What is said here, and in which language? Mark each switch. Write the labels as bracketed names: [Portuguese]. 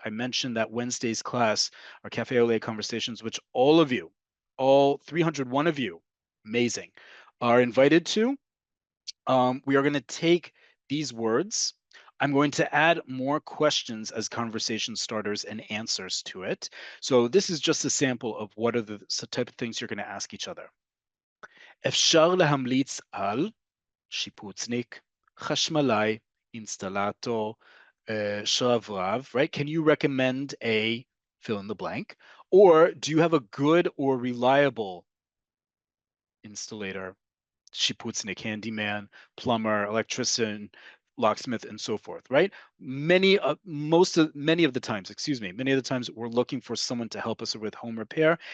[English] I mentioned that Wednesday's class, our Cafe Ole conversations, which all of you, all 301 of you, amazing, are invited to. We are going to take these words. I'm going to add more questions as conversation starters and answers to it. So this is just a sample of what are the type of things you're going to ask each other. [Hebrew] אפשר להמליץ על שיפוצניק, חשמלאי, אינסטלטור, שרברב, [English] right? Can you recommend a fill in the blank? Or do you have a good or reliable installator, shiputznik, handyman, plumber, electrician, locksmith, and so forth, right? Many of the times, many of the times we're looking for someone to help us with home repair.